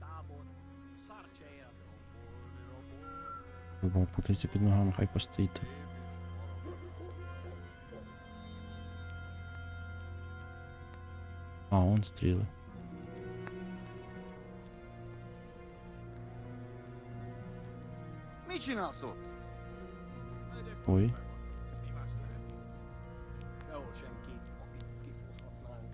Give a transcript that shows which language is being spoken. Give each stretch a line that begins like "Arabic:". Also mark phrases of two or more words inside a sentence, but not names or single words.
Ukrainian: Бо путається під ногами, хай постоїть. А, он стріли.
Hungarian: Mi csinálsz ott? Ой. Jó, senki, akit kifozhatnánk.